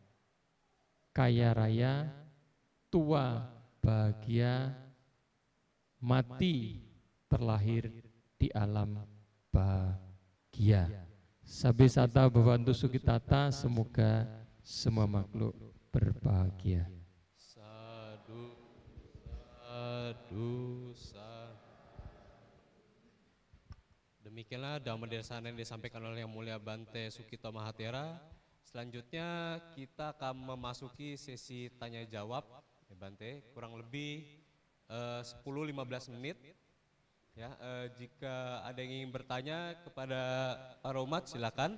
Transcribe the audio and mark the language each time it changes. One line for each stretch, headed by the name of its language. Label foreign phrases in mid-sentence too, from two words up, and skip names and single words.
Indonesian: kaya raya, tua bahagia, mati terlahir di alam bahagia.
Pali: Sabisata Bhavantu Sukitata,
Indonesian: semoga semua makhluk berbahagia.
Pali: Sadu, sadu, sadu.
Indonesian: Demikianlah
Pali: Dhamma Desana
Indonesian: yang disampaikan oleh Yang Mulia Bante Sukito Mahathera. Selanjutnya kita akan memasuki sesi tanya jawab, ya Bante, kurang lebih 10-15 menit. Ya, jika ada yang ingin bertanya kepada para umat, silakan.